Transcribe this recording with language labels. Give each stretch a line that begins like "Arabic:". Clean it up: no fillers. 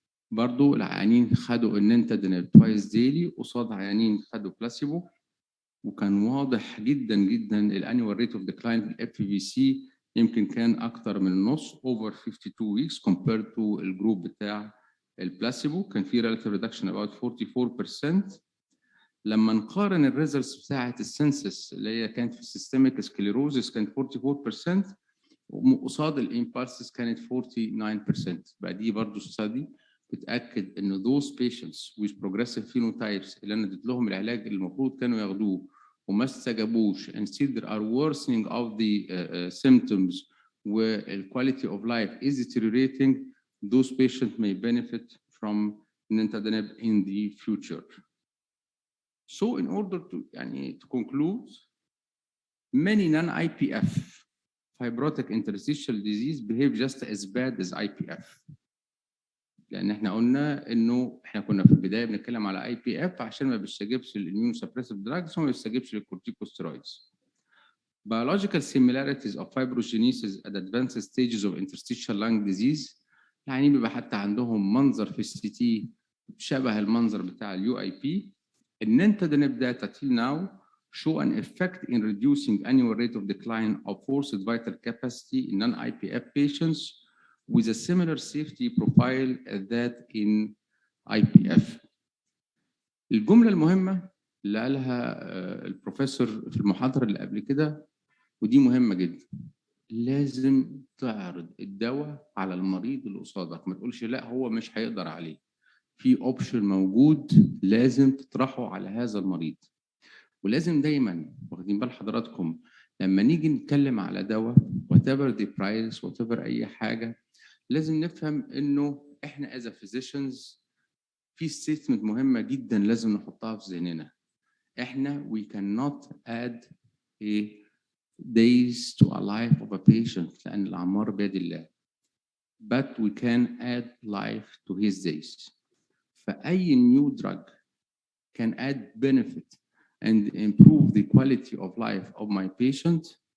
Arabic: برضو العيانين خدوا النينتادينيب توايس ديلي قصاد عيانين خدوا بلاسيبو، وكان واضح جدا جدا الانيوال ريت اوف ديكلاين في الاف في سي يمكن كان اكتر من النص over 52 weeks compared to الجروب بتاع البلاسيبو.
English: كان في relative reduction about 44%.
Arabic: لما نقارن الريزلتس بتاعه السنسس اللي هي كانت في السيستميك سكليروزس كانت 44%، وقصاد الامبالسز كانت 49%.
English: بقى دي برضه ستادي بتاكد ان those patients with progressive phenotypes اللي انا اديت لهم العلاج اللي المفروض كانوا ياخدوه وما استجابوش and still there are worsening of the symptoms وال quality of life is deteriorating, those patients may benefit from nintedanib in the future. So in order to to conclude, many non-IPF fibrotic interstitial disease behave just as bad as IPF.
Arabic: لان احنا قلنا انه احنا كنا في البدايه بنتكلم على اي بي اف عشان ما بيستجيبش للاميون سبريسيف دراجز وما بيستجيبش للكورتيكوستيرويدز. Biological similarities of fibrogenesis at advanced stages of interstitial lung disease، يعني بيبقى حتى عندهم منظر في السي تي شبه المنظر بتاع اليو اي بي.
English: النينتادينيب data till now show an effect in reducing annual rate of decline of forced vital capacity in non-IPF patients with a similar safety profile as that in IPF.
Arabic: الجملة المهمة اللي قالها البروفيسور في المحاضرة اللي قبل كده ودي مهمة جدا، لازم تعرض الدواء على المريض اللي قصادك، ما تقولش لا هو مش هيقدر عليه. في اوبشن موجود لازم تطرحه على هذا المريض. ولازم دايما واخدين بال حضراتكم لما نيجي نتكلم على دواء whatever the price whatever اي حاجة، لازم نفهم انه احنا as a physicians في ستيتمنت مهمة جدا لازم نحطها في ذهننا.
English: احنا we cannot add a days to a life of a patient لأن الأعمار بيد الله. But we can add life to his days. فأي new drug can add benefit and improve the quality of life of my patient.